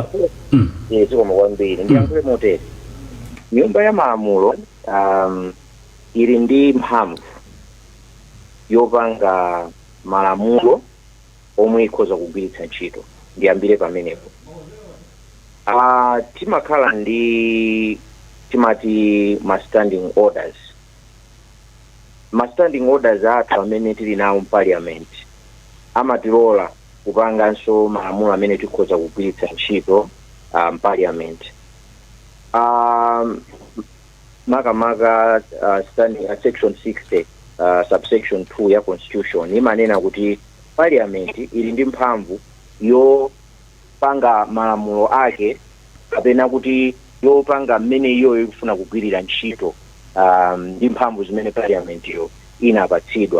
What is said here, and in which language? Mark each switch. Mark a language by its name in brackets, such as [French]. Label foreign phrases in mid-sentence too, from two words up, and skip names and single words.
[Nyanja] Ziko mwambiri ndiyankhule moteri. Nyumba ya malamulo ili ndi mphamvu yopanga malamulo omwe ikhoza kugwiritsa ntchito. Ndiyambire pamenepo. Timakhala ndi timati [English] standing orders. Standing orders [Nyanja] athu amene tili nawo parliament amatilola kupanganso malamulo amene tikhoza kugwiritsa ntchito parliament. Makamaka [English] standing section 60 subsection 2 [Nyanja] ya constitution imanena kuti parliament ili ndi mphamvu yopanga malamulo ake kapena kuti yopanga mmene iyo ikufuna kugwirira ntchito ndi mphamvu zimene parliament yo inapatsidwa.